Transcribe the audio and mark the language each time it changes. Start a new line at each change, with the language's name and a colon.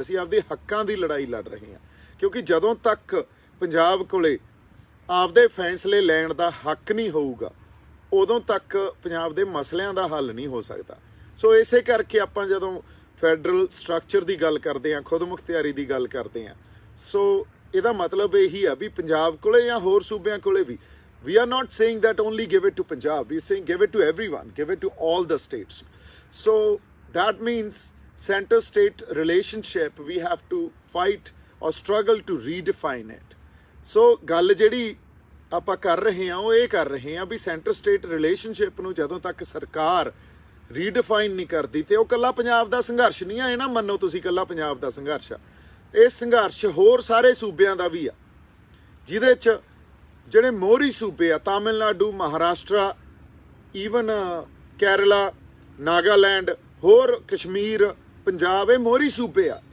Punjabi: ਅਸੀਂ ਆਪਦੇ ਹੱਕਾਂ ਦੀ ਲੜਾਈ ਲੜ ਰਹੇ ਹਾਂ। ਕਿਉਂਕਿ ਜਦੋਂ ਤੱਕ ਪੰਜਾਬ ਕੋਲੇ ਆਪਦੇ ਫੈਸਲੇ ਲੈਣ ਦਾ ਹੱਕ ਨਹੀਂ ਹੋਊਗਾ ਉਦੋਂ ਤੱਕ ਪੰਜਾਬ ਦੇ ਮਸਲਿਆਂ ਦਾ ਹੱਲ ਨਹੀਂ ਹੋ ਸਕਦਾ। ਸੋ ਇਸੇ ਕਰਕੇ ਆਪਾਂ ਜਦੋਂ ਫੈਡਰਲ ਸਟਰਕਚਰ ਦੀ ਗੱਲ ਕਰਦੇ ਹਾਂ, ਖੁਦ ਮੁਖਤਿਆਰੀ ਦੀ ਗੱਲ ਕਰਦੇ ਹਾਂ, ਸੋ ਇਹਦਾ ਮਤਲਬ ਇਹੀ ਆ ਵੀ ਪੰਜਾਬ ਕੋਲੇ ਜਾਂ ਹੋਰ ਸੂਬਿਆਂ ਕੋਲੇ ਵੀ
English: we are not saying that only give it to Punjab. We are saying give it to everyone, give it to all the states. So that means center state relationship, we have to fight or struggle to redefine it. So
Punjabi: ਗੱਲ ਜਿਹੜੀ ਆਪਾਂ ਕਰ ਰਹੇ ਹਾਂ ਉਹ ਇਹ ਕਰ ਰਹੇ ਹਾਂ ਵੀ ਸੈਂਟਰ ਸਟੇਟ ਰਿਲੇਸ਼ਨਸ਼ਿਪ ਨੂੰ ਜਦੋਂ ਤੱਕ ਸਰਕਾਰ ਰੀਡਿਫਾਈਨ ਨਹੀਂ ਕਰਦੀ ਤੇ ਉਹ ਕੱਲਾ ਪੰਜਾਬ ਦਾ ਸੰਘਰਸ਼ ਨਹੀਂ ਆ। ਇਹ ਨਾ ਮੰਨੋ ਤੁਸੀਂ ਕੱਲਾ ਪੰਜਾਬ ਦਾ ਸੰਘਰਸ਼ ਆ, ਇਹ ਸੰਘਰਸ਼ ਹੋਰ ਸਾਰੇ ਸੂਬਿਆਂ ਦਾ ਵੀ ਆ, ਜਿਹਦੇ 'ਚ ਜਿਹੜੇ ਮੋਹਰੀ ਸੂਬੇ ਆ ਤਾਮਿਲਨਾਡੂ, ਮਹਾਰਾਸ਼ਟਰਾ, ਈਵਨ ਕੇਰਲਾ, ਨਾਗਾਲੈਂਡ, ਹੋਰ ਕਸ਼ਮੀਰ, ਪੰਜਾਬ, ਇਹ ਮੋਹਰੀ ਸੂਬੇ ਆ।